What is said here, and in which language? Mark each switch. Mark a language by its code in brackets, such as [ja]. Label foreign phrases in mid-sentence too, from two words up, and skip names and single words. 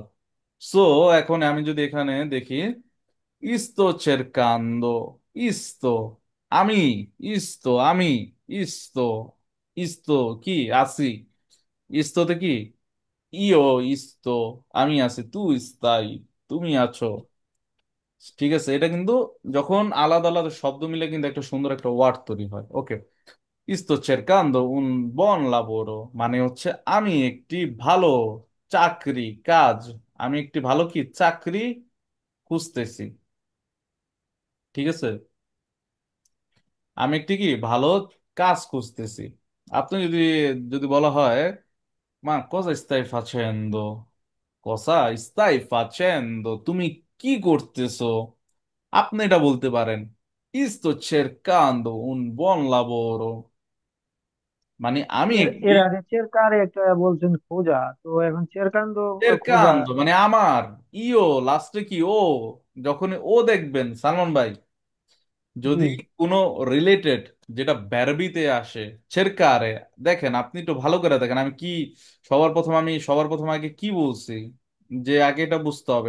[bn] সো এখন আমি যদি এখানে দেখি, [it] isto cercando, [bn] ইস্তো আমি, ইস্তো আমি, [it] isto, isto [bn] কি আছি, ইস্তোতে কি ইও, ইস্তো আমি আছি, [it] tu stai [bn] তুমি আছো, ঠিক আছে? এটা কিন্তু যখন আলাদা আলাদা শব্দ মিলে কিন্তু একটা সুন্দর একটা ওয়ার্ড তৈরি হয়। ওকে, [it] sto cercando un buon lavoro [bn] মানে হচ্ছে আমি একটি ভালো চাকরি, কাজ, আমি একটি ভালো কি চাকরি খুঁজতেছি, ঠিক আছে? আমি একটি কি ভালো কাজ খুঁজতেছি। আপনি যদি যদি বলা হয়, [it] ma cosa stai facendo, cosa stai facendo, [bn] তুমি কি করতেছো, আপনি এটা বলতে পারেন, [it] sto cercando un buon lavoro [bn] মানে আমি এর একটি, এর আগে চেরকারে একটা বলছেন খোঁজা, তো এখন চেরকান্দ খোঁজা। cercando মানে আমার, ইও লাস্টে কি ও, যখন ও দেখবেন সালমান ভাই, জি। যদি কোনো রিলেটেড যেটা ব্যারবিতে আসে, ছেরকারে, দেখেন আপনি একটু ভালো করে দেখেন আমি কি সবার প্রথম আগে কি বলছি, যে আগে এটা বুঝতে হবে।